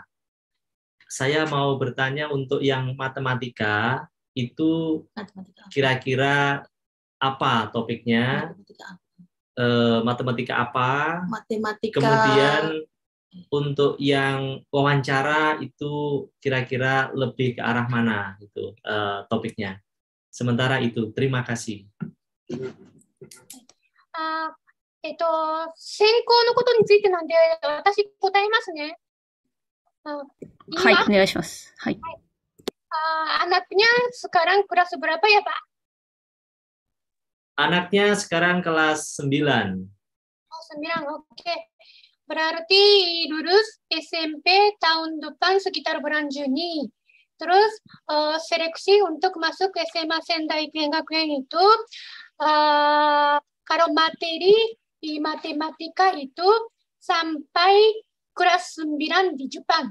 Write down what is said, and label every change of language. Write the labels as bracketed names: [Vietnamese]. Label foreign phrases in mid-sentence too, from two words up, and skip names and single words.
[Indonesian] Saya mau bertanya untuk yang matematika itu kira-kira apa topiknya? Matematika apa? Matematika. Kemudian untuk yang wawancara itu kira-kira lebih ke arah mana itu topiknya. Sementara itu, terima kasih. [Japanese] 選考のことについてなんで、私答えますね。はい、お願いします。はい。 [Indonesian] Anaknya sekarang kelas berapa ya, Pak? Anaknya sekarang kelas 9. Oh, 9, oke. Berarti lulus SMP tahun depan sekitar bulan Juni. Terus seleksi untuk masuk SMA Sendai Gakuen itu kalau materi di matematika itu sampai kelas 9 di Jepang.